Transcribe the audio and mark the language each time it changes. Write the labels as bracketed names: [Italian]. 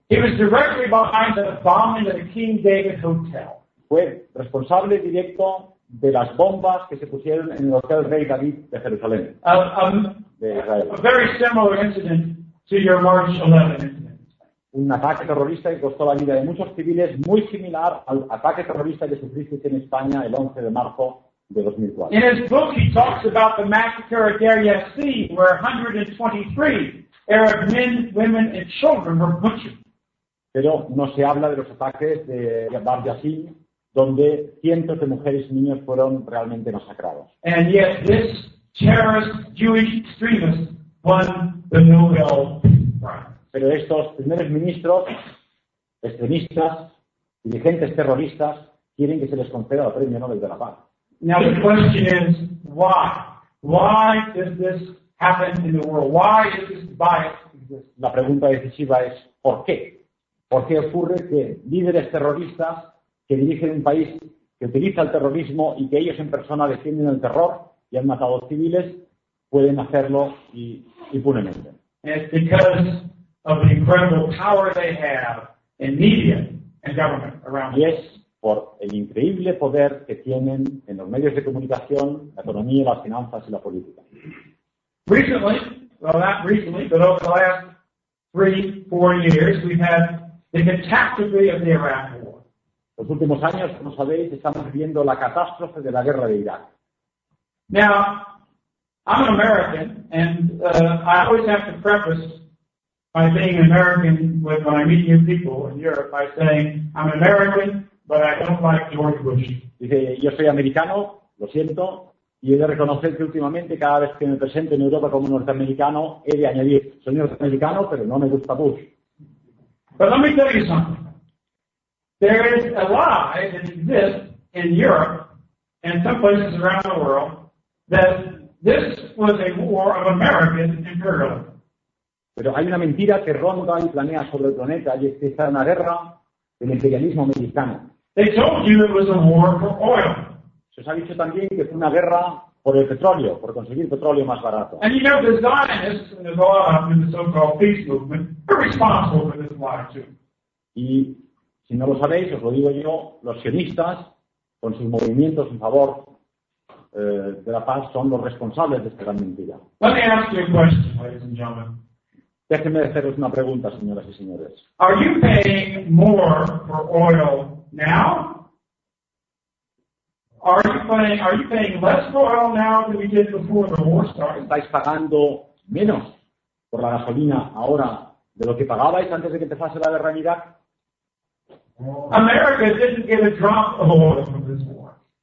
[English] He was directly behind the bombing of the King David Hotel. [Spanish] Fue responsable directo de las bombas que se pusieron en el Hotel Rey David de Jerusalén. [English] A very similar incident to your March 11 [Spanish] Un ataque terrorista que costó la vida de muchos civiles, muy similar al ataque terrorista que sufriste en España el 11 de marzo de 2004. [English] In his book, he talks about the massacre at Deir Yassin, where 123 Arab men, women, and children were butchered. [Spanish] Pero no se habla de los ataques de Deir Yassin, donde cientos de mujeres y niños fueron realmente masacrados. [English] And yet, this terrorist Jewish extremist won the Nobel Prize. [Spanish] Pero estos primeros ministros, extremistas, dirigentes terroristas, quieren que se les conceda el premio Nobel de la Paz. [English] Now the question is, why? Why does this happen in the world? Why does this bias exist? [Spanish] La pregunta decisiva es, ¿por qué? ¿Por qué ocurre que líderes terroristas que dirigen un país que utiliza el terrorismo y que ellos en persona defienden el terror y han matado civiles, pueden hacerlo impunemente? [English] It's because of the incredible power they have in media and government around them. Yes. [Spanish] Por el increíble poder que tienen en los medios de comunicación, la economía, las finanzas y la política. [English] Recently, well not recently, but over the last 3-4 years, we've had the catastrophe of the Iraq War. [Spanish] Los últimos años, como sabéis, estamos viendo la catástrofe de la guerra de Irak. [English] Now, I'm an American, and I always have to preface my being American with when I meet new people in Europe by saying I'm American. But I don't like George Bush. [Spanish] Dice, yo soy americano, lo siento, y he de reconocer que últimamente cada vez que me presento en Europa como norteamericano, he de añadir, soy norteamericano, pero no me gusta Bush. [English] But let me tell you something. There is a lie that exists in Europe and some places around the world that this was a war of American imperialism. [Spanish] Pero hay una mentira que ronda y planea sobre el planeta, y es que está una guerra del imperialismo americano. [English] They told you it was a war for oil. [Spanish] Se os ha dicho también que fue una guerra por el petróleo, por conseguir petróleo más barato. [English] And you know the Zionists involved in the so-called peace movement are responsible for this lie too. [Spanish] Y si no lo sabéis, os lo digo yo, los sionistas con sus movimientos en favor de la paz son los responsables de esta gran mentira. [English] Let me ask you a question, ladies and gentlemen. [Spanish] Déjenme haceros una pregunta, señoras y señores. [English] Are you paying more for oil now? Are you paying less for oil now than we did before the war started? [Spanish] ¿Estáis pagando menos por la gasolina ahora de lo que pagabais antes de que empezase la guerra en Irak? [English] America didn't get a drop of oil from this war.